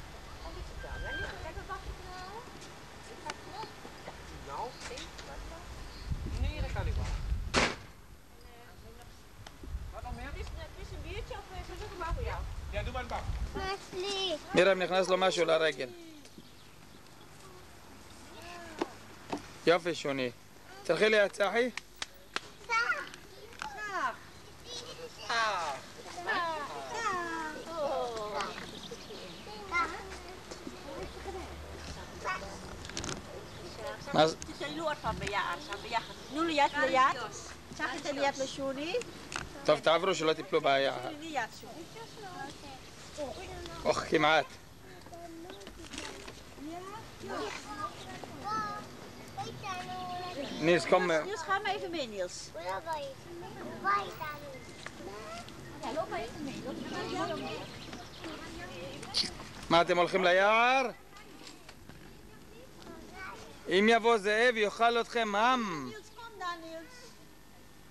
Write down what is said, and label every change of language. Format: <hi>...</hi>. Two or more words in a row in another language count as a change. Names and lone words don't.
<nl>Nou, nee, dat kan niet wel. Wat nog meer? Het is een biertje of is het maar voor jou? Ja, doe maar de bak.</nl> <he>מרים נכנס לו משהו לרגל. יופי שוני. תלכי ליד צחי. מה זה? תשאלו עוד פעם ביחד. תנו לי יד ליד. צחי תן לי יד לשוני. טוב, תעברו שלא תיפלו ביער. תני לי יד שוני. אוח, כמעט.</he> <nl>Niels, kom. Niels, ga maar even mee, Niels. Ja, loop maar even mee.</nl> <he>מה, אתם הולכים ליער? אם יבוא זאב, יאכל אתכם עם.</he> <nl>Niels, kom dan, Niels.</nl>